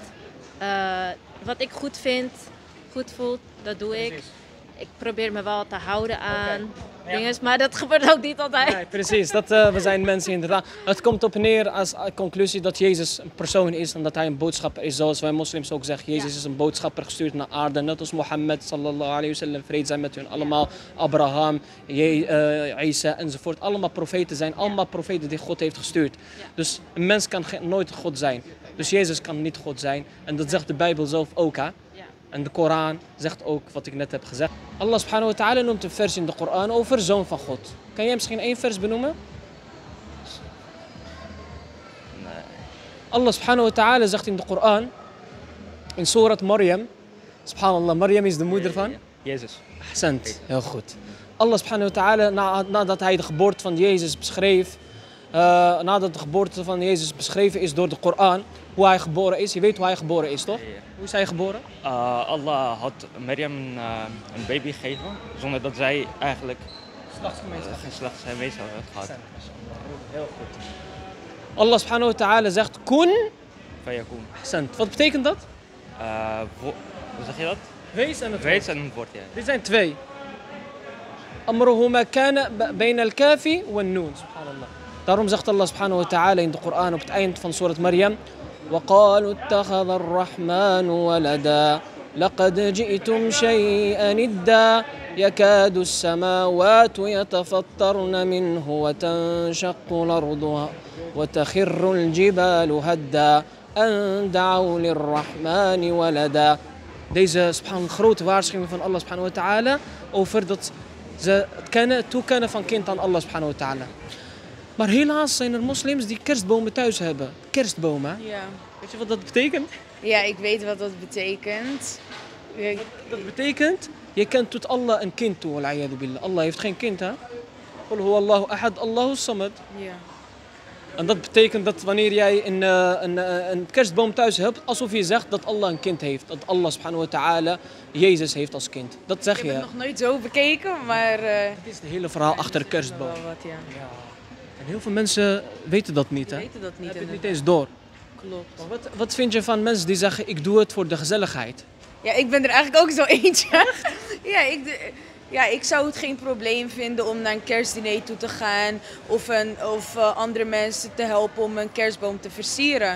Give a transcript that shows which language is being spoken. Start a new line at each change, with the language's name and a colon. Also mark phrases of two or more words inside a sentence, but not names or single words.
Dutch: Wat ik goed vind, goed voelt, dat doe ik. Ik probeer me wel te houden aan dingen, maar dat gebeurt ook niet altijd. Nee, precies, we zijn mensen inderdaad. Het komt op neer als conclusie dat Jezus een persoon is en dat hij een boodschapper is. Zoals wij moslims ook zeggen, Jezus is een boodschapper gestuurd naar aarde. Net als Mohammed
Arabic: صلى الله عليه وسلم,
Dutch: vrede zijn met hun allemaal. Abraham, Isa enzovoort. Allemaal profeten zijn, allemaal profeten die God heeft gestuurd. Dus een mens kan nooit God zijn. Dus Jezus kan niet God zijn. En dat zegt de Bijbel zelf ook, hè? En de Koran zegt ook wat ik net heb gezegd.
Arabic: الله سبحانه وتعالى
Dutch: noemt een vers in de Koran over zoon van God. Kan jij misschien 1 vers benoemen? Nee.
Arabic: الله سبحانه وتعالى
Dutch: zegt in de Koran, in Surat Maryam, subhanallah, Maryam is de moeder van? Jezus. Ahsant, heel goed.
Arabic: الله سبحانه وتعالى,
Dutch: nadat hij de geboorte van Jezus beschreef, nadat de geboorte van Jezus beschreven is door de Koran, hoe hij geboren is. Je weet hoe hij geboren is, toch? Ja. Hoe is hij geboren? Allah had Maryam een baby gegeven, zonder dat zij eigenlijk geen geslachtsgemeenschap had gehad. Heel goed.
Arabic: الله سبحانه وتعالى zegt, kun fayakun.
Dutch: Ahsant. Wat betekent dat? Hoe zeg je dat? Wees en het Wees en het woord, ja. Dit zijn 2.
Arabic: أمرهما كان بين الكاف والنون سبحان الله.
Dutch: Daarom zegt
Arabic: الله سبحانه وتعالى
Dutch: in de Koran op het eind van Surat Maryam:
Arabic: وَقَالُوا اتَّخَذَ الرَّحْمَنُ وَلَدًا لَقَدْ جِئْتُمْ شَيْئًا إِدًّا يكاد السماوات يتفطرن منه وتنشق الأرض وتخر الجبال هدا أن دعوا للرحمن ولدا.
Dutch: Deze subhanallah, grote waarschuwing van
Arabic: الله سبحانه وتعالى
Dutch: over dat ze het toekennen van kind aan
Arabic: الله سبحانه وتعالى.
Dutch: Maar helaas zijn er moslims die kerstbomen thuis hebben. Kerstbomen. Ja. Weet je wat dat betekent? Ja, ik weet wat dat betekent. Dat betekent, je kent tot Allah een kind toe.
Arabic: والعياذ بالله.
Dutch: Allah heeft geen kind, hè?
Arabic: قل هو الله أحد الله الصمد.
Dutch: Ja. En dat betekent dat wanneer jij een kerstboom thuis hebt, alsof je zegt dat Allah een kind heeft. Dat
Arabic: الله سبحانه وتعالى
Dutch: Jezus heeft als kind. Dat zeg je. Ik heb het nog nooit zo bekeken, maar... Het is het hele verhaal achter de kerstboom. Wel wat, ja. En heel veel mensen weten dat niet, hè? Weten dat niet. Hebben het niet eens door. Klopt. Wat vind je van mensen die zeggen, ik doe het voor de gezelligheid? Ja, ik ben er eigenlijk ook zo eentje. Ja, ik zou het geen probleem vinden om naar een kerstdiner toe te gaan of andere mensen te helpen om een kerstboom te versieren.